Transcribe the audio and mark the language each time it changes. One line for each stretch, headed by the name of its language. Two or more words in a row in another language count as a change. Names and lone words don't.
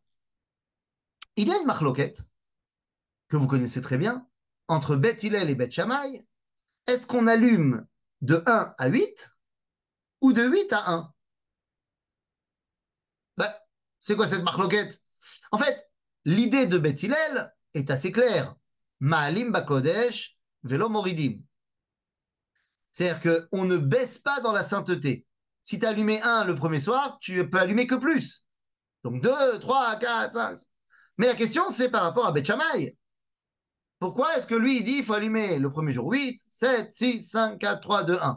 French: Il y a une marloquette que vous connaissez très bien entre Beth Hillel et Beth Shammai. Est-ce qu'on allume de 1 à 8 ou de 8 à 1? Ben, c'est quoi cette marloquette? En fait, l'idée de Beth Hillel est assez claire.
Hebrew: מעלין בקודש ולא מורידין.
French: C'est-à-dire qu'on ne baisse pas dans la sainteté. Si tu as allumé 1 le premier soir, tu peux allumer que plus. Donc 2, 3, 4, 5. Mais la question, c'est par rapport à Beth Shammai. Pourquoi est-ce que lui, il dit qu'il faut allumer le premier jour 8, 7, 6, 5, 4, 3, 2, 1?